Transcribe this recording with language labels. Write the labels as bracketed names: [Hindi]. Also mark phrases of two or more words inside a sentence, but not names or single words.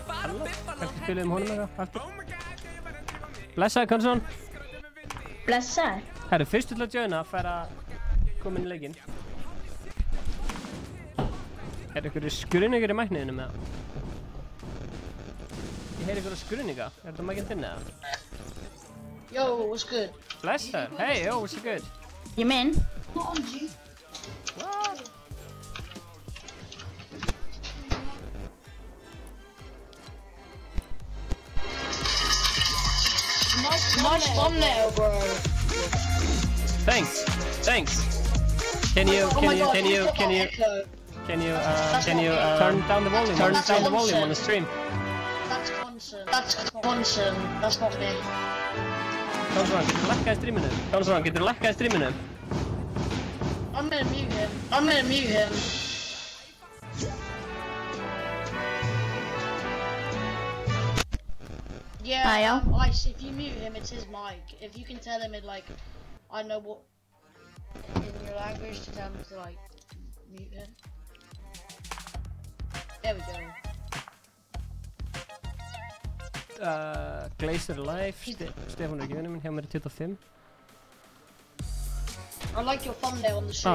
[Icelandic] Halló, kannski spilum honum eitthvað aftur. Blessaður Konsson. Blessaður. Herru, fyrstu til að joina fær að koma inn í leikinn. Er einhverju skruðningar í mækniðinu með það? Ég heyri einhverju skruðninga. Er þetta mækinn þinn eða? [English] Yo, what's good? Blessaður. Hey, yo, what's good? You mean? What? Nice thumbnail, bro. Thanks. Can you turn down the volume? Turn down the volume on the stream. That's Conson. That's not me. [Icelandic] Konsson, getur þú lækkað í streaminu? [English] I'm gonna mute him. Yeah, Ice, if you mute him, it's his mic. If you can tell him it, like, I know what, in your language, to tell him to, like, mute him. There we go. Glazer live, [Icelandic] Stefán ekki vinur minn, hjá mér 25. [English] I like your thumbnail on the stream.